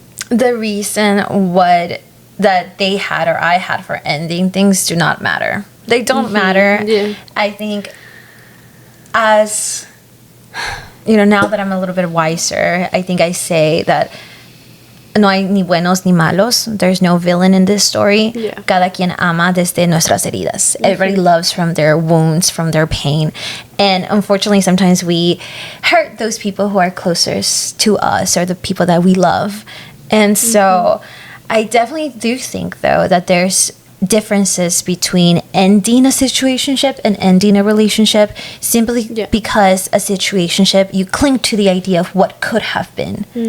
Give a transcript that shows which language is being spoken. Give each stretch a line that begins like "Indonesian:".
English: The reason that they had or I had for ending things do not matter. They don't matter. Yeah. I think, as you know, now that I'm a little bit wiser, I think I say that
Spanish: no hay ni buenos ni malos.
English: There's no villain in this story. Yeah.
Spanish: Cada quien ama desde nuestras heridas.
English: Everybody loves from their wounds, from their pain. And unfortunately, sometimes we hurt those people who are closest to us or the people that we love. And so I definitely do think, though, that there's differences between ending a situationship and ending a relationship, simply because a situationship, you cling to the idea of what could have been.